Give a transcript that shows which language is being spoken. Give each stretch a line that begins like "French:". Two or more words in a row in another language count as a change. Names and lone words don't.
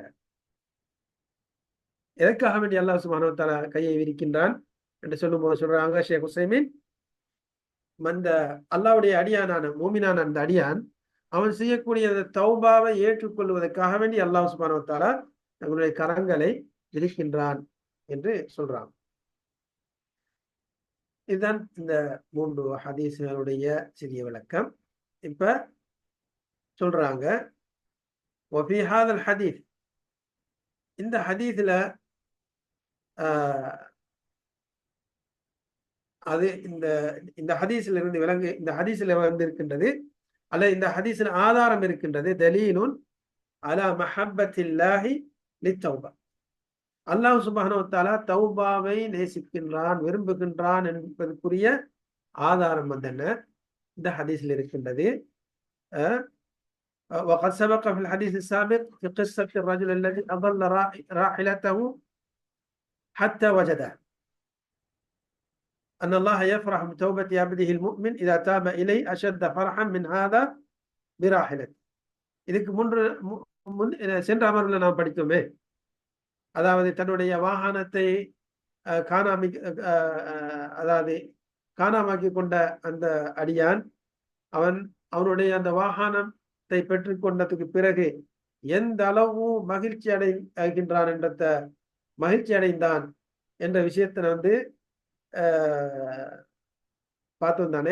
Tamil: எதற்காக வேண்டிய
Arabic: الله سبحانه وتعالى
Tamil: கையை விரிக்கின்றான் என்று சொல்லும்போது சொல்றாங்க ஷேக் உசைமீன், அந்த அல்லாஹ்வுடைய அடியானான மூமினான அந்த அடியான் அவன் செய்யக்கூடிய அந்த தௌபாவை ஏற்றுக்கொள்வதற்காக வேண்டி
Arabic: الله سبحانه وتعالى
Tamil: தன்னுடைய கரங்களை விரிக்கின்றான் என்று சொல்றான். இதுதான் இந்த 3 ஹதீஸ்களுடைய சிறிய விளக்கம். இப்ப சொல்றாங்க
Arabic: وفي هذا الحديث,
Tamil: இந்த ஹதீஸ்ல அது இந்த இந்த ஹதீஸ்ல இருந்து இந்த ஹதீஸ்ல வந்து இருக்கின்றது அல்ல இந்த ஹதீஸ்ல ஆதாரம் இருக்கின்றது.
Arabic: دليل على محبة الله للتوبة, الله سبحانه وتعالى
Tamil: தௌபாவை நேசிக்கின்றான் விரும்புகின்றான் என்பதற்குரிய ஆதாரம் வந்து என்ன இந்த ஹதீஸ்ல இருக்கின்றது.
Arabic: وقد سبق في الحديث السابق في قصة الرجل الذي أضل راحلته حتى وجده أن الله يفرح بتوبة عبده المؤمن إذا تاب إليه أشد فرحا من هذا براحلته.
Tamil: இதுக்கு சென்ற அமர்வில் நாம் படித்தோமே, அதாவது தன்னுடைய வாகனத்தை காணாமாக்கி கொண்ட அந்த அடியான் அவனுடைய அந்த வாகனத்தை பெற்றுக்கொண்டதுக்கு பிறகு எந்த அளவு மகிழ்ச்சி அடைந்தான் என்ற விஷயத்தை வந்து பார்த்தோம் தானே.